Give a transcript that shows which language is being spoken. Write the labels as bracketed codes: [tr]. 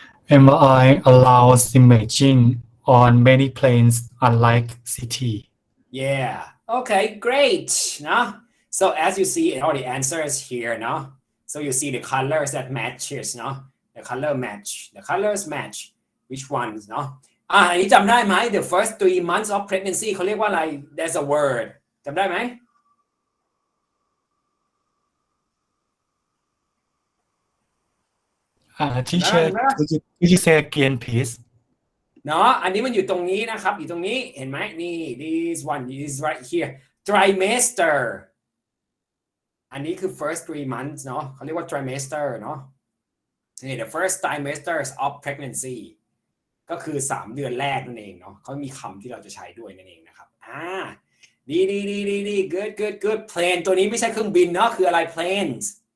[en] MRI allows imaging on many planes, unlike CT. yeah. Okay, great. No? So as you see, all the answers here, no? So you see the colors that matches, no? The color match. The colors match. Which ones, no? [th] อันนี้จำได้ไหม [en] The first 3 months of pregnancy [th] เขาเรียกว่าอะไร [en] There's a word [th] จำได้ไหม [en] Teacher, could you say again, please? [th] เนาะอันนี้มันอยู่ตรงนี้นะครับอยู่ตรงนี้เห็นไหมนี่ [en] this one is right here [th] trimester อันนี้คือ first 3 months เนาะเขาเรียกว่า trimester เนาะนี่ [en] the first trimesters of pregnancy [th] ก็คือ3 เดือนแรกนั่นเองเนาะเขามีคำที่เราจะใช้ด้วยนั่นเองนะครับดี good plane ตัวนี้ไม่ใช่เครื่องบินเนาะคืออะไร planes